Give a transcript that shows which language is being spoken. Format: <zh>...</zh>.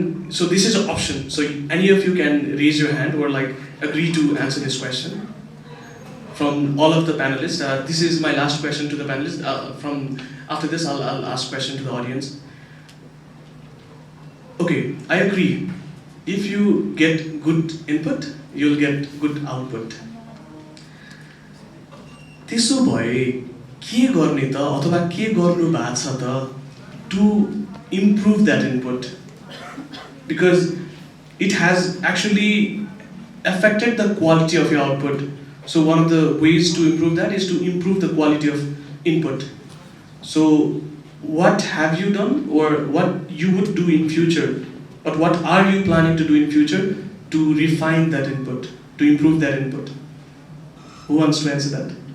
<en>So this is an option. So any of you can raise your hand or like agree to answer this question from all of the panelists. This is my last question to the panelists. After this, I'll ask question to the audience. Okay, I agree. If you get good input, you'll get good output.</en> <ne>त्यसो भए के गर्ने त अथवा के गर्नु भएको छ त</ne> <en>to improve that input? because it has actually affected the quality of your output. So one of the ways to improve that is to improve the quality of input. So what have you done, or what you would do in future, but what are you planning to do in future to refine that input, to improve that input? Who wants to answer that?</en>